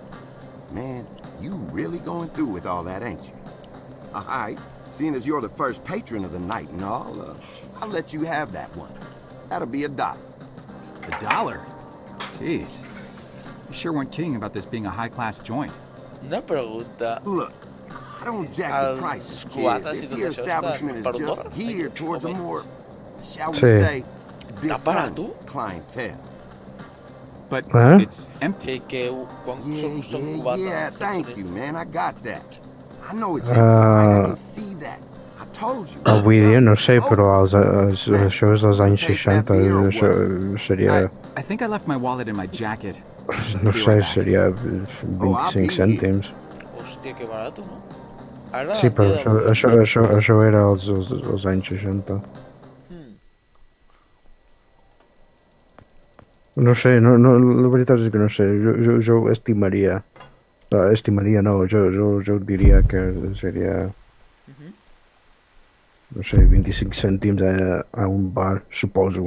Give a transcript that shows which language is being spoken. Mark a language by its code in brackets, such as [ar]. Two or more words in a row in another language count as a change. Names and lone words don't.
[en] Man, you really going through with all that, ain't you? All right, seeing as you're the first patron of the night and all, I'll let you have that one. That'll be $1. $1? Jeez. You sure weren't kidding about this being a high-class joint. [ca] Una pregunta. [en] Look, I don't jack the [ca] Els [en] prices, kid. [ca] quadres i [en] This [ca] tot [en] here [ca] això [en] establishment [ca] estan per [en] is [ca] un [en] just [ca] dòlar? [en] geared towards a [ca] Home. [en] more, shall we [ca] Sí. [en] say, [ca] Tan barat, [en] discerning clientele. But Huh? it's empty. [ca] Quan [en] Yeah, [ca] som cubata, [en] yeah, thank you, man. I got that. I know it's Uh, I can see that. I told you. [ca] Avui dia no sé, [en] Just [ca] però [en] open. [ca] això és dels anys [en] Pay for that [ca] 60, [en] beer or [ca] això [en] what? [ca] seria, [en] I think I left my wallet in my jacket. [ca] no [en] Be [ca] sé, [en] right back. [ca] seria [en] Oh, I'll be [ca] 25 cèntims. Hòstia, que barat, no? Ara, Sí, en però dia d'avui... això era els anys 60. No sé, la veritat és que no sé, jo estimaria, estimaria no, jo diria que seria, no sé, 25 cèntims a un bar, suposo.